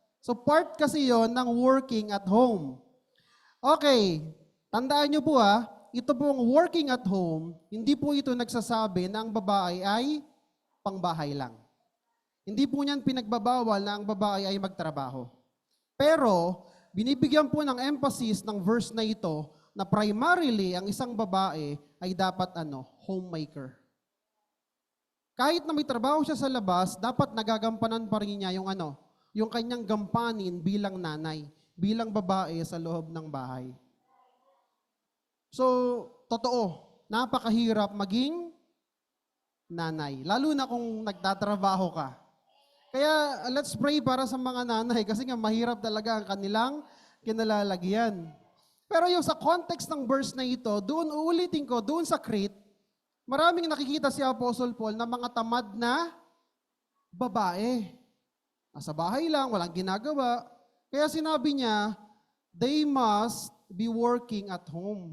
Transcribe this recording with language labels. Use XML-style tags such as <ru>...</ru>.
<tl>So part kasi yon ng</tl> <en>working at home.</en> <tl>Okay, tandaan nyo po ito pong</tl> <en>working at home,</en> <tl>hindi po ito nagsasabi na ang babae ay pangbahay lang. Hindi po niyan pinagbabawal na ang babae ay magtrabaho. Pero, binibigyan po ng emphasis ng verse na ito na primarily ang isang babae ay dapat homemaker. Kahit na may trabaho siya sa labas, dapat nagagampanan pa rin niya yung kanyang gampanin bilang nanay, bilang babae sa loob ng bahay. So, totoo, napakahirap maging nanay, lalo na kung nagtatrabaho ka. Kaya</tl> <en>let's pray</en> <tl>para sa mga nanay kasi nga mahirap talaga ang kanilang kinalalagyan. Pero yung sa context ng verse na ito, doon uulitin ko, doon sa Crete, maraming nakikita si Apostle Paul na mga tamad na babae. Nasa bahay lang, walang ginagawa. Kaya sinabi niya,</tl> <en>they must be working at home.</en>